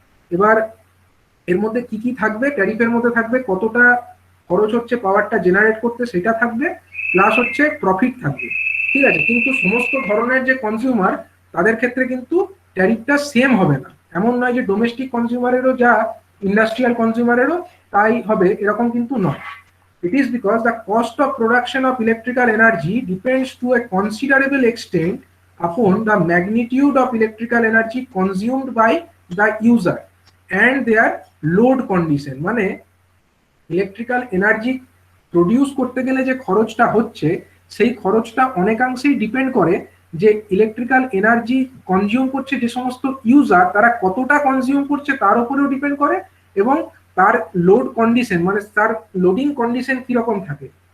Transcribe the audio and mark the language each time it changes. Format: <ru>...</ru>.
<bn>এবার এর মধ্যে কি কি থাকবে? ট্যারিফের মধ্যে থাকবে কতটা খরচ হচ্ছে পাওয়ারটা জেনারেট করতে সেটা থাকবে, প্লাস হচ্ছে প্রফিট থাকবে, ঠিক আছে। কিন্তু সমস্ত ধরনের যে কনজিউমার তাদের ক্ষেত্রে কিন্তু ট্যারিফটা সেম হবে না। এমন নয় যে ডোমেস্টিক কনজিউমারেরও যা ইন্ডাস্ট্রিয়াল কনজিউমারেরও তাই হবে, এরকম কিন্তু নয়।</bn> <en>It is because the cost of production of electrical energy depends to a considerable extent upon the magnitude of electrical energy consumed by the user and their load condition.</en> <bn>মানে electrical energy produce করতে গেলে যে খরচটা হচ্ছে সেই খরচটা অনেকাংশেই depend করে যে ইলেকট্রিক্যাল এনার্জি কনজিউম করছে যে সমস্ত ইউজার, তারা কতটা কনজিউম করছে তার উপরেও ডিপেন্ড করে, এবং তার লোড কন্ডিশন, মানে তার লোডিং কন্ডিশন কিরকম থাকে,</bn>